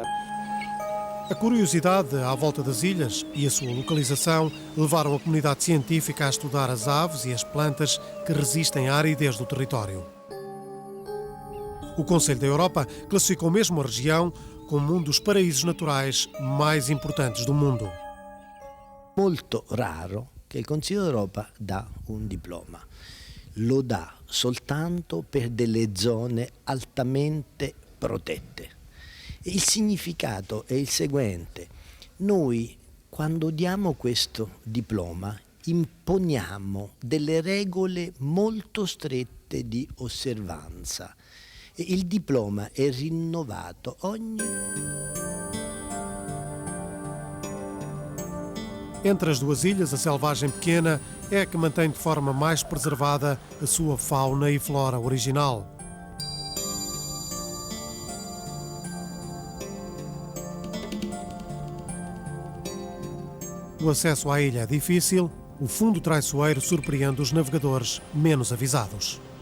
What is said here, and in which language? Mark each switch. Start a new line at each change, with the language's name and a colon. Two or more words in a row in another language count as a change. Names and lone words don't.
Portuguese: A curiosidade à volta das ilhas e a sua localização levaram a comunidade científica a estudar as aves e as plantas que resistem à aridez do território. O Conselho da Europa classificou mesmo a região como um dos paraísos naturais mais importantes do mundo.
Italian: Molto raro che il Consiglio d'Europa dà un diploma. lo dà soltanto per delle zone altamente protette. Il significato è il seguente: noi quando diamo questo diploma imponiamo delle regole molto strette di osservanza e il diploma è rinnovato ogni...
Portuguese: Entre as duas ilhas, a Selvagem Pequena é a que mantém de forma mais preservada a sua fauna e flora original. O acesso à ilha é difícil, o fundo traiçoeiro surpreende os navegadores menos avisados.